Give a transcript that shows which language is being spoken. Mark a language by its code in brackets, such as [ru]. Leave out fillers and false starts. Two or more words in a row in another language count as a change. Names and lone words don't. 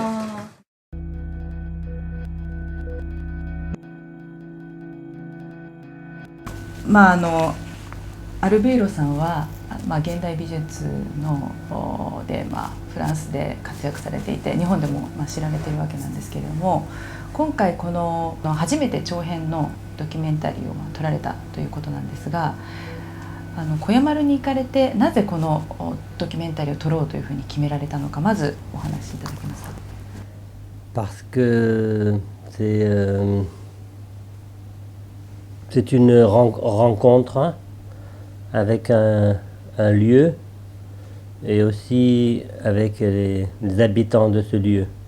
[ja] まあアルベイロさんは、現代美術ので、フランスで活躍されていて日本でも知られているわけなんですけれども、今回この初めて長編のドキュメンタリーを撮られたということなんですが、小山丸に行かれてなぜこのドキュメンタリーを撮ろうというふうに決められたのか、まずお話しいただけますか。 [fr] Parce que c'est une rencontre avec un lieu et aussi avec les habitants de ce lieu.